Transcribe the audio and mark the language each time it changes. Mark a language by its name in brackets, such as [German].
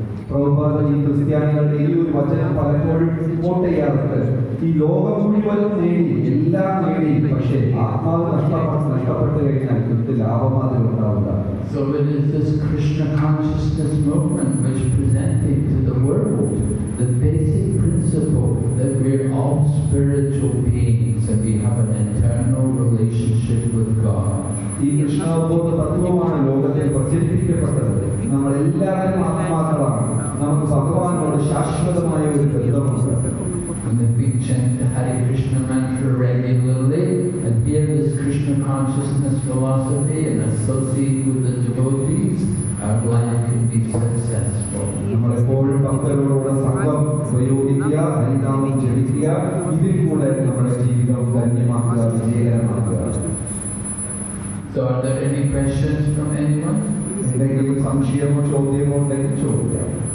[Malayalam] പ്രഭുപാദ ഈ ക്രിസ്ത്യാനികളുടെ ഈ ഒരു വചനം പലപ്പോഴും കോട്ട് ചെയ്യാറുണ്ട്. ഈ ലോകം മുഴുവനും നേടി, എല്ലാം നേടി, പക്ഷേ ആത്മാവ് നഷ്ടപ്പെട്ടു കഴിഞ്ഞാൽ എന്ത് ലാഭമാതിരി ഉണ്ടാവുക. [English] So it is this Krishna consciousness movement which presenting to the world the basic principle that we are all spiritual beings and we have an eternal relationship with God. [Malayalam] ഈ കൃഷ്ണബോധ തത്വമാണ് ലോകത്തിൽ പ്രചരിപ്പിക്കപ്പെട്ടത്. നമ്മളെല്ലാവരും ആത്മാക്കളാണ്, നമുക്ക് ഭഗവാനോട് ശാശ്വതമായ ഒരു ബന്ധമുണ്ട്. [English] And if we chant the Hare Krishna mantra regularly and hear this Krishna consciousness philosophy and associate with the devotees, our life can be successful. [Malayalam] നമ്മളെപ്പോഴും ഭക്തരോടുള്ള സംഘം പ്രയോഗിക്കുക, ഹരിനാമം ജപിക്കുക, ഇതിൽ കൂടെ നമ്മുടെ ജീവിതം ധന്യമാക്കുക, വിജയകരമാക്കുക. [English] So are there any questions from anyone? [Malayalam] എന്തെങ്കിലും സംശയമോ ചോദ്യമോ ഉണ്ടെങ്കിൽ ചോദിക്കാം.